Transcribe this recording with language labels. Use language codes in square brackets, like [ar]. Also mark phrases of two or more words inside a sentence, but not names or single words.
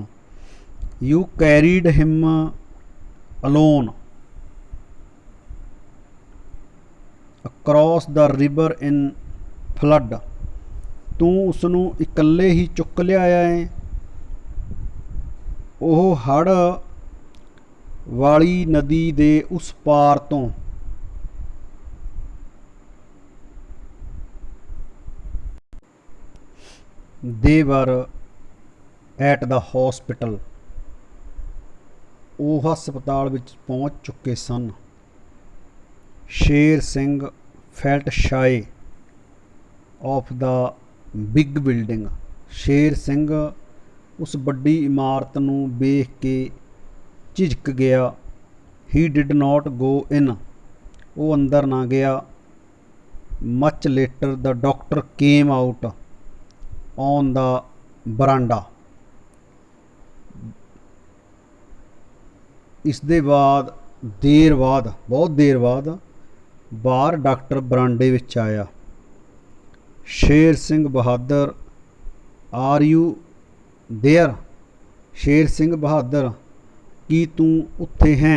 [en] You carried him alone across the river in flood, [pa] ਤੂੰ ਉਸਨੂੰ ਇਕੱਲੇ ਹੀ ਚੁੱਕ ਲਿਆਇਆ ਹੈ ਉਹ ਹੜ੍ਹ ਵਾਲੀ ਨਦੀ ਦੇ ਉਸ ਪਾਰ ਤੋਂ। [en] They were at the hospital, [pa] ਉਹ ਹਸਪਤਾਲ ਵਿੱਚ ਪਹੁੰਚ ਚੁੱਕੇ ਸਨ। [en] ਸ਼ੇਰ ਸਿੰਘ felt shy of the big building, [pa] ਸ਼ੇਰ ਸਿੰਘ ਉਸ ਵੱਡੀ ਇਮਾਰਤ ਨੂੰ ਵੇਖ ਕੇ ਝਿਜਕ ਗਿਆ। [en] He did not go in, [pa] ਉਹ ਅੰਦਰ ਨਾ ਗਿਆ। [en] Much later the doctor came out on the veranda, [pa] ਇਸ ਦੇ ਬਾਅਦ ਬਹੁਤ ਦੇਰ ਬਾਅਦ ਬਾਹਰ ਡਾਕਟਰ ਬਰਾਂਡੇ ਵਿੱਚ ਆਇਆ। ਸ਼ੇਰ ਸਿੰਘ ਬਹਾਦਰ [en] are you there, [pa] ਸ਼ੇਰ ਸਿੰਘ ਬਹਾਦਰ ਕੀ ਤੂੰ ਉੱਥੇ ਹੈ।